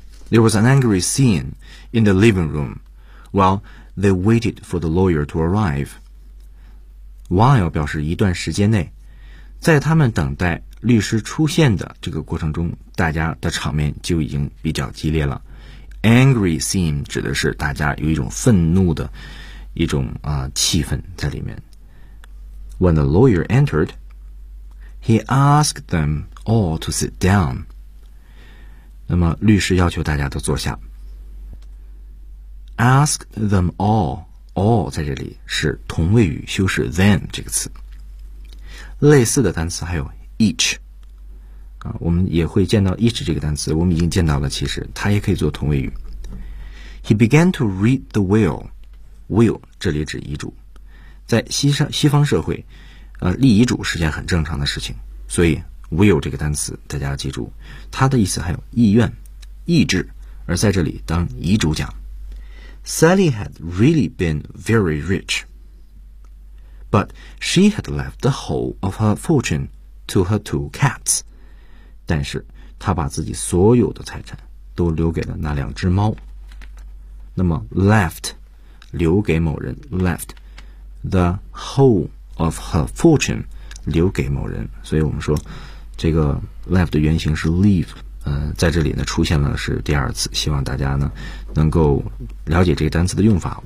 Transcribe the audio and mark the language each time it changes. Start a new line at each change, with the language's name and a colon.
English: There was an angry scene in the living room while they waited for the lawyer to arrive.
Chinese: While 表示一段时间内，在他们等待律师出现的这个过程中，大家的场面就已经比较激烈了。 Angry scene 指的是大家有一种愤怒的一种啊气氛在里面。
English: When the lawyer entered, he asked them all to sit down.
Chinese: 那么律师要求大家都坐下。
English: Ask them all
Chinese: 在这里是同位语修饰 them 这个词。类似的单词还有 each、啊、我们也会见到 each 这个单词，我们已经见到了，其实它也可以做同位语。
English: He began to read the will.
Chinese: Will 这里指遗嘱，在西方社会立遗嘱是件很正常的事情，所以Will 这个单词大家要记住，它的意思还有意愿、意志，而在这里当遗嘱讲。
English: Sally had really been very rich, but she had left the whole of her fortune to her two cats.
Chinese: 但是她把自己所有的财产都留给了那两只猫。那么 left 留给某人，
English: left the whole of her fortune
Chinese: 留给某人，所以我们说这个 left 的原型是 leave、在这里呢出现了是第二次，希望大家呢能够了解这个单词的用法。